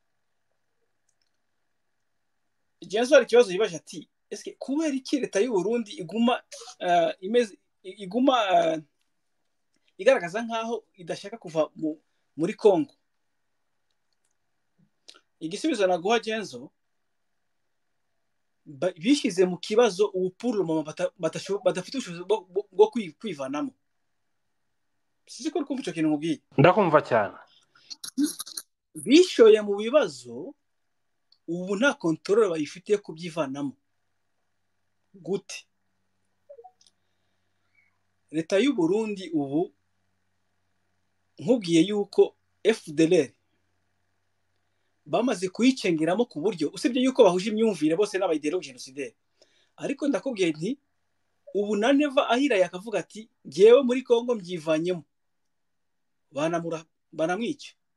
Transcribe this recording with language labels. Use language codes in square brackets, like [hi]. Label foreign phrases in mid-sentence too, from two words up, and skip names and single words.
[rw] Igenzo hari ikibazo yibaje ati eske kubera iki leta y'u Burundi iguma igaragaza nkaho idashaka kuva muri Kongo? Igisubizo naguha Genzo, bishize mu kibazo ubu [fr] pour le moment [rw] badafite ubushobozi bwo kwivanamo. Sizi ko kumva icyo kintu mubwiye. Ndakumva cyane. Bishoye mu bibazo ubu nta control bayifitiye kubyivanamo. Gute? Leta y'u Burundi ubu nkubwiye yuko FDLR bamaze kuyicengeramo ku buryo usibye yuko bahuje imyumvire bose n'abayideologue genocidaire, ariko ndakubwiye nti ubu na Neva ahiraye akavuga ati ngewe muri Kongo mbyivanyemo, banamwica.